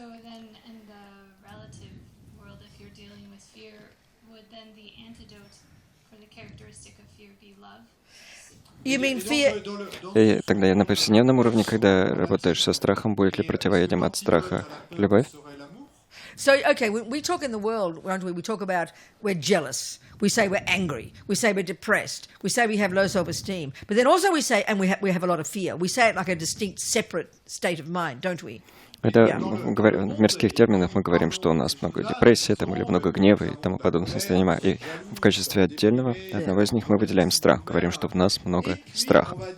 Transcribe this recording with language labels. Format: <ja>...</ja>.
<en>So then, in the relative world, if you're dealing with fear, would then the antidote for the characteristic of fear be love? You mean fear?</en> <ru>И тогда на повседневном уровне, когда работаешь со страхом, будет ли противоядием от страха любовь?</ru> <en>So, okay, when we talk in the world, won't we? We talk about we're jealous. We say we're angry. We say we're depressed. We say we have low self-esteem. But then also we say, and we have a lot of fear. We say it like a distinct, separate state of mind, don't we?</en> <ru>Это в мирских терминах мы говорим, что у нас много депрессии там, или много гнева и тому подобное состояние. И в качестве одного из них мы выделяем страх. Говорим, что в нас много страха.</ru>